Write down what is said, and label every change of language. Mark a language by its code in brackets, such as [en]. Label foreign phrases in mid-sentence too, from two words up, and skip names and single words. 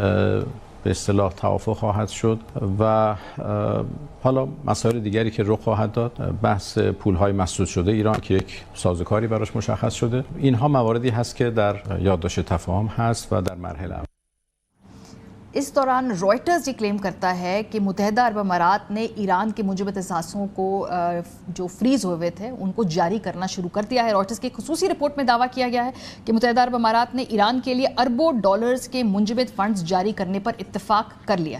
[fa] به اصطلاح توافق خواهد شد و حالا مسائل دیگری که رخ خواهد داد، بحث پولهای مسدود شده ایران که یک سازوکاری براش مشخص شده، اینها مواردی هست که در یادداشت تفاهم هست و در مرحله [ur] اس دوران رائٹرز یہ کلیم کرتا ہے کہ متحدہ عرب امارات نے ایران کے منجمد اثاثوں کو جو فریز ہوئے تھے ان کو جاری کرنا شروع کر دیا ہے۔ رائٹرز کی خصوصی رپورٹ میں دعویٰ کیا گیا ہے کہ متحدہ عرب امارات نے ایران کے لیے اربوں ڈالرز کے منجمد فنڈز جاری کرنے پر اتفاق کر لیا ہے۔